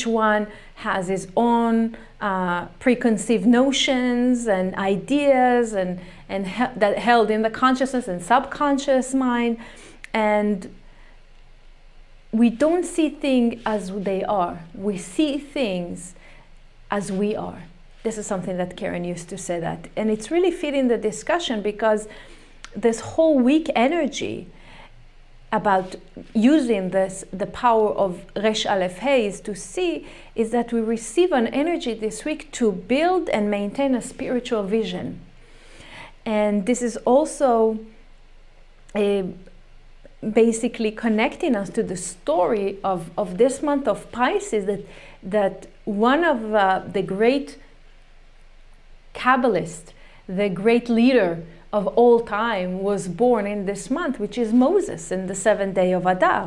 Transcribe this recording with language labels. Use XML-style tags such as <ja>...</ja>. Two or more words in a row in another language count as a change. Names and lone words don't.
<en>Each one has his own preconceived notions and ideas and that held in the consciousness and subconscious mind, and we don't see things as they are. We see things as we are. This is something that Karen used to say that, and it's really fitting the discussion, because this whole week energy about using the power of ר.א.ה is to see is that we receive an energy this week to build and maintain a spiritual vision. And this is also basically connecting us to the story of this month of Pisces, that one of the great Kabbalists, the great leader of all time, was born in this month, which is Moses, in the 7th day of Adar.</en>